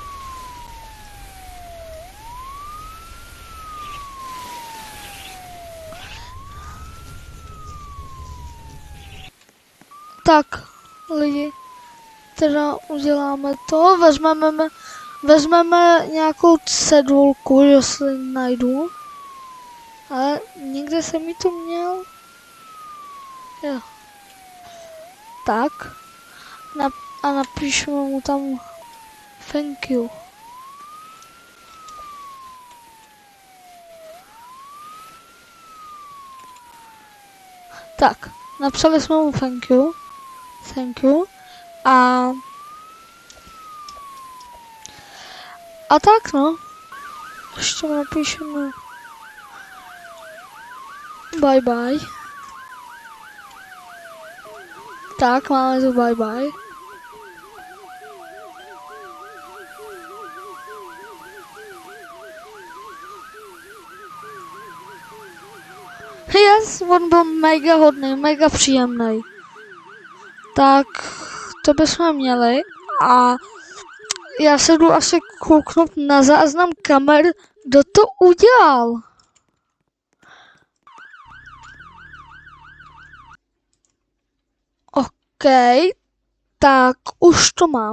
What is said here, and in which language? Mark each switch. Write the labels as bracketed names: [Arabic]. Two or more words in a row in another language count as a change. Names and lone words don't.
[Czech] Tak, lidi, teda uděláme to, vezmeme nějakou cedulku, jestli najdu. Ale někde jsem mi to měl. Jo. Tak. A napíšeme mu tam [English] thank you. [Czech] Tak. Napsali jsme mu [English] thank you. [Czech] A tak no. Ještě mu napíšeme [English] bye bye. [Czech] Tak, máme tu [English] bye bye. [Czech] Yes, on byl mega hodný, mega příjemný. Tak, to bychom měli. A já se jdu asi kouknout na záznam kamer, kdo to udělal. OK, tak už to mám.